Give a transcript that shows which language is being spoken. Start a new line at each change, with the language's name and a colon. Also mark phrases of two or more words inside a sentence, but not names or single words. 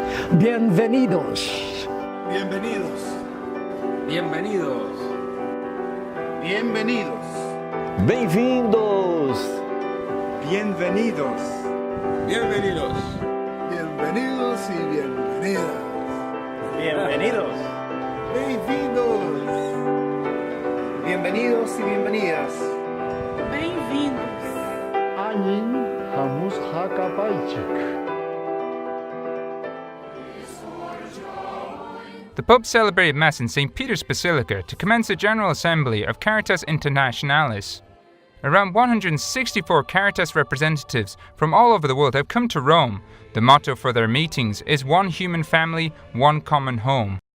Spanish: Bienvenidos. Bienvenidos. Bienvenidos. Bienvenidos.
Portuguese: Bem-vindos.
Spanish: Bienvenidos. Bienvenidos. Bienvenidos y bienvenidas. Bienvenidos.
Portuguese: Bem-vindos.
Spanish: Bienvenidos y bienvenidas.
Portuguese: Bem-vindos. Anin Hamus Hakabaichik.
English: The Pope celebrated Mass in St. Peter's Basilica to commence a General Assembly of Caritas Internationalis. Around 164 Caritas representatives from all over the world have come to Rome. The motto for their meetings is one human family, one common home.